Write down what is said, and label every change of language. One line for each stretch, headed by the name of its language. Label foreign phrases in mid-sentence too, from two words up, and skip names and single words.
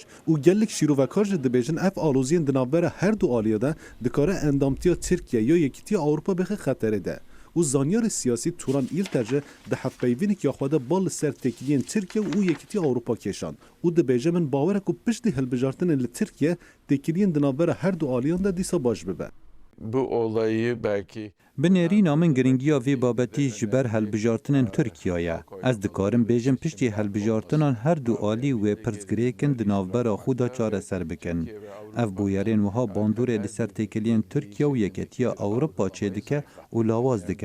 Kurdish: û gelek şîrovekar ji dibêjin ev aloziyên di navbera her du aliyê de dikare endamtiya Tirkiye ya Yekîtiya Awropa bixe xeterê de. û zanyarê siyasî Turan İlterce di hevpeyvînekî ya xwe de bal li ser têkiliyên Tirkiye û Yekîtiya Awropa kêşand. û dibêje min bawer e ku piştî hilbijartinên li Tirkiye têkiliyên di navbera her du aliyan de dîsa baş bibe.
Turkish: Bu olayı belki
Kurdish: Binêrîna min giringiya vê babetî ji ber helbijartinên Tirkiyeyê. Ez dikarim bêjim piştî helbijartinan her du alî wê pirsgirêkin di navbera xwe da çareser bikin. Ev bûyerên wiha bandorê li ser têkiliyên Tirkiye û Yekîtiya Ewropa çê dike û lawaz dike.